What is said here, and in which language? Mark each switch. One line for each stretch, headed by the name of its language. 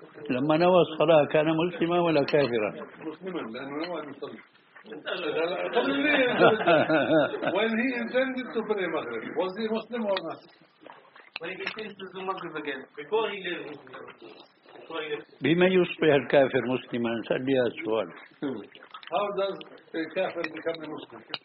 Arabic: لما نوى الصلاة كان مسلما ولا كافرا. مسلما لأنه نوى أن يصلي.
English: When he intended to pray Maghrib, was he Muslim or not? When he intended to do Maghrib again, before he left.
Arabic: بما يصبح الكافر مسلما سأل لي هذا السؤال
English: How does a kafir become a Muslim?